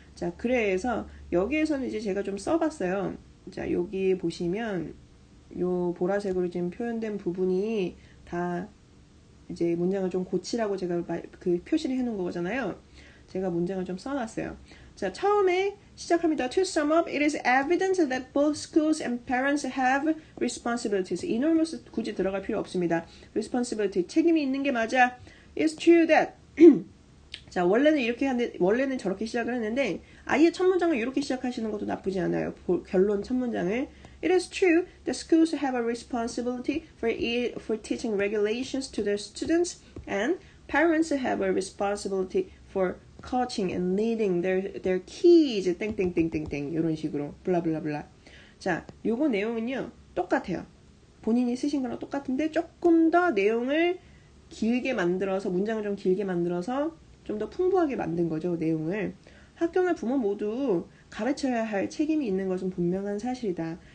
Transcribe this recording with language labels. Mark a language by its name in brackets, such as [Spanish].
[Korean] 자, 그래서 여기에서는 이제 제가 좀 써봤어요. 자, 여기 보시면 요 보라색으로 지금 표현된 부분이 다 이제 문장을 좀 고치라고 제가 그 표시를 해놓은 거잖아요. 제가 문장을 좀 써놨어요. 자, 처음에 시작합니다. [English] To sum up, it is evident that both schools and parents have responsibilities. [Korean] enormous 굳이 들어갈 필요 없습니다. responsibility, 책임이 있는 게 맞아. [English] It's true that [Korean] 자, 원래는 이렇게 하는데, 원래는 저렇게 시작을 했는데, 아예 첫 문장을 이렇게 시작하시는 것도 나쁘지 않아요. 결론 첫 문장을. [English] It is true that schools have a responsibility for teaching regulations to their students, and parents have a responsibility for coaching and leading their kids, [Korean] 땡땡땡땡땡, 이런 식으로, 블라블라블라. 자, 요거 내용은요, 똑같아요. 본인이 쓰신 거랑 똑같은데, 조금 더 내용을 길게 만들어서, 문장을 좀 길게 만들어서, 좀 더 풍부하게 만든 거죠, 내용을. 학교나 부모 모두 가르쳐야 할 책임이 있는 것은 분명한 사실이다.